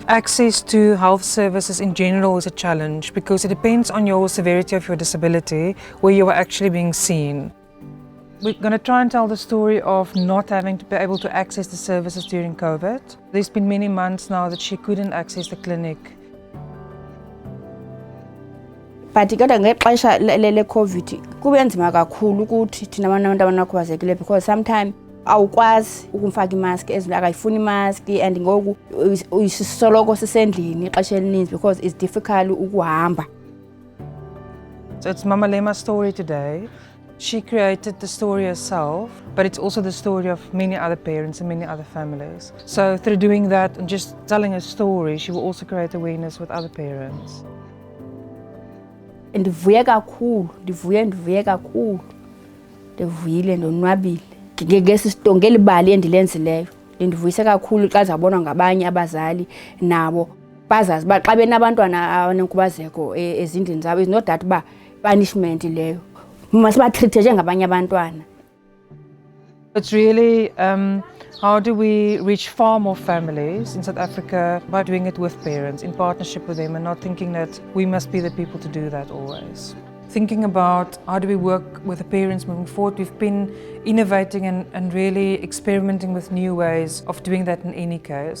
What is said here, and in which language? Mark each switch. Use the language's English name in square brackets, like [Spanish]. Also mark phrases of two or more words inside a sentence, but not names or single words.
[English] Access to health services in general is a challenge because it depends on your severity of your disability where you are actually being seen. We're going to try and tell the story of not having to be able to access the services during COVID. There's been many months now that she couldn't access the clinic. [Xhosa] But kodwa ngexesha le COVID kube nzima kakhulu ukuthi thina abantu abanakhubazekile [English] because sometimes [Xhosa] awukwazi ukumfaka imask ezinto akayifuni imask and ngoku uyisoloko sisendlini ixesha elininzi [English] because it's difficult [Xhosa] ukuhamba. [English] So it's Mama Lema's story today. She created the story herself, but it's also the story of many other parents and many other families. So through doing that and just telling her story, she will also create awareness with other parents. [Xhosa] Ndivuye kakhulu, ndivuyile ndonwabile. Ngesisitongela ibali endilenzileyo. Ndivuyise kakhulu xa zabonwa ngabanye abazali nabo bazazi ba xa benabantwana abanenkubazeko ezindlini zabo [English] is not that [Xhosa] ba punishment leyo. Masibatreat njengabanye abantwana. [English] It's really how do we reach far more families in South Africa by doing it with parents, in partnership with them and not thinking that we must be the people to do that always. Thinking about how do we work with the parents moving forward. We've been innovating and really experimenting with new ways of doing that in any case.